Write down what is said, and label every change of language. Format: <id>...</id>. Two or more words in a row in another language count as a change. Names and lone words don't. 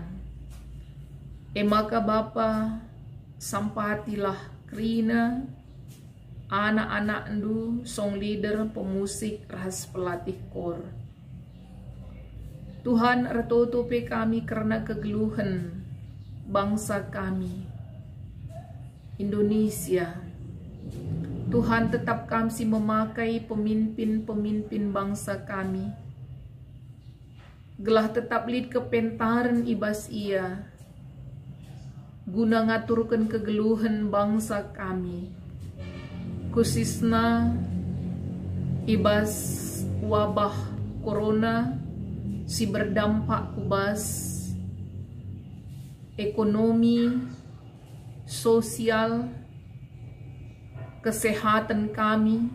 <btx>Maka Bapa sampatilah krina anak-anak ndu</btx> <en>song leader</en> <btx>pemusik ras pelatih kor. Tuhan ertotope kami karena kegeluhan bangsa kami Indonesia. Tuhan tetap kami memakai pemimpin-pemimpin bangsa kami. Gelah tetap lid kepentaran ibas ia. Guna ngaturkan kegeluhan bangsa kami. Khususnya ibas wabah corona si berdampak kubas ekonomi, sosial, kesehatan kami.</btx>